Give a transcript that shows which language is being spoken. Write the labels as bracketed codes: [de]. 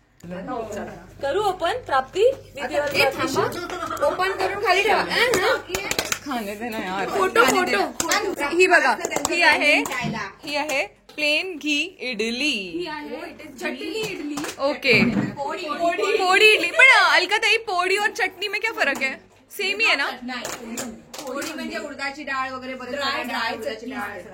[mr] करू आपण प्राप्ती ओपन करून खाली ठेवा. खाणे दे ना यार. फोटो ही बघा, ही आहे प्लेन घी इडली. चटणी इडली. ओके, पोड़ी इडली. [hi] पण अलकाताई, पोड़ी और चटनी में क्या फर्क है? सेम ही है ना? [mr] पोळी म्हणजे उडदाची डाळ वगैरे ड्राय उडदाची डाळ.